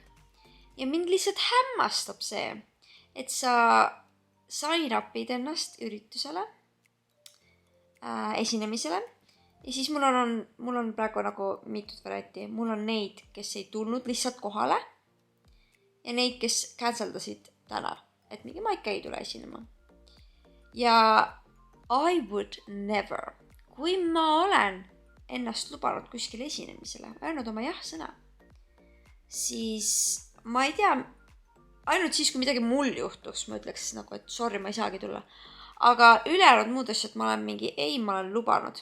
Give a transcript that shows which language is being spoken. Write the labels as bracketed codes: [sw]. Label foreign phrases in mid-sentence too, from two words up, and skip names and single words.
[et] Ja mind lihtsalt hämmastab see, et sa sign-upid ennast üritusele, esinemisele ja siis mul on praegu nagu mitut varianti. Mul on neid, kes ei tulnud lihtsalt kohale ja neid, kes canceldasid täna, et mingi Maika ei tule esinema. [en] Ja I would never, [et] kui ma olen ennast lubanud kuskil esinemisele, öelnud oma jah-sõna, siis ma ei tea, ainult siis, kui midagi mul juhtuks, ma ütleks nagu, et sorry, ma ei saagi tulla. Aga ülejäänud muud asjad ma olen mingi, ei, ma olen lubanud.